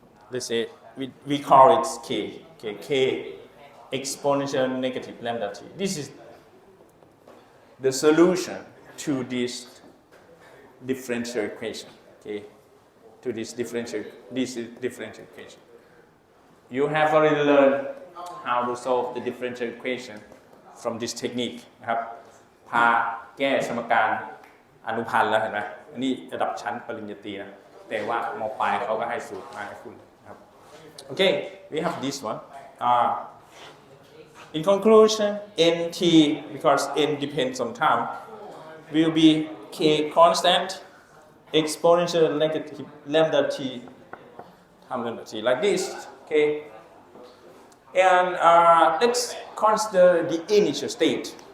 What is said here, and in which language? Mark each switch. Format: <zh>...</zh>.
<en>Let's say we call it k. Okay, k exponential negative lambda t. This is the solution to this differential equation. Okay, to this differential equation. You have already learned how to solve the differential equation from this technique</en> <th>นะครับพาแก้สมการอนุพันธ์แล้วเห็นไหมอันนี้ระดับชั้นปริญญาตรีนะแต่ว่าม. ปลายเขาก็ให้สูตรมาให้คุณนะครับ</th> <en>Okay, we have this one. In conclusion, nt, because n depends on time, will be k constant exponential negative lambda t times lambda t like this. Okay, and let's consider the initial state.</en>